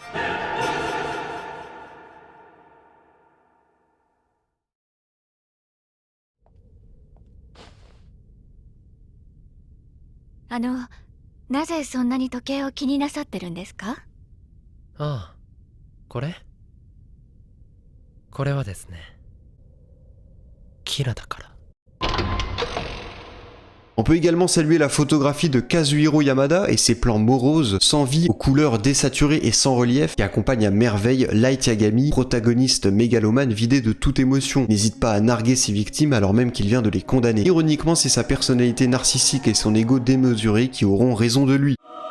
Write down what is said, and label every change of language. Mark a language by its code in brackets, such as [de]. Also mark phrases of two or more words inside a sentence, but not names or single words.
[ja] « なぜそんなに時計を気になさってるんですか？」ああ、これはですね、キラだから。 [fr] On peut également saluer la photographie de Kazuhiro Yamada et ses plans moroses, sans vie, aux couleurs désaturées et sans relief, qui accompagnent à merveille Light Yagami, protagoniste mégalomane vidé de toute émotion. N'hésite pas à narguer ses victimes alors même qu'il vient de les condamner. Ironiquement, c'est sa personnalité narcissique et son ego démesuré qui auront raison de lui.